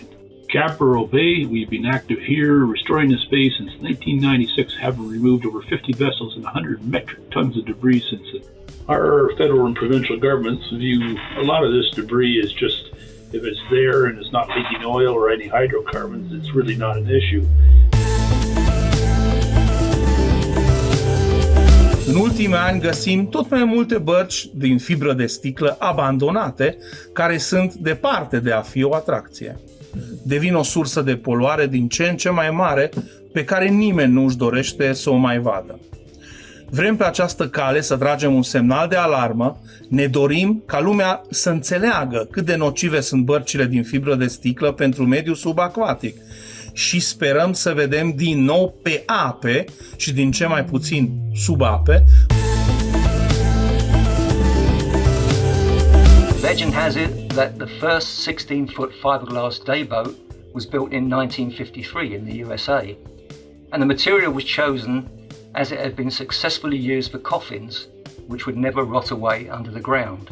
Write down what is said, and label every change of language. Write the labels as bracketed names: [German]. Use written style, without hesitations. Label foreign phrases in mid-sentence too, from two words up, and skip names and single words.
[English] Capital Bay, we've been active here restoring the space since 1996, having removed over 50 vessels and 100 metric tons of debris since then. Our federal and provincial governments view a lot of this debris as just, if it's there and it's not leaking oil or any hydrocarbons, it's really not an issue. [Romanian] În ultimii ani găsim tot mai multe bărci din fibră de sticlă abandonate, care sunt departe de a fi o atracție. Devin o sursă de poluare din ce în ce mai mare, pe care nimeni nu își dorește să o mai vadă. Vrem pe această cale să tragem un semnal de alarmă, ne dorim ca lumea să înțeleagă cât de nocive sunt bărcile din fibră de sticlă pentru mediul subacvatic și sperăm să vedem din nou pe ape și din ce mai puțin sub ape. [English] Legend has it that the first 16-foot fiberglass day boat was built in 1953 in the USA, and the material was chosen as it had been successfully used for coffins, which would never rot away under the ground.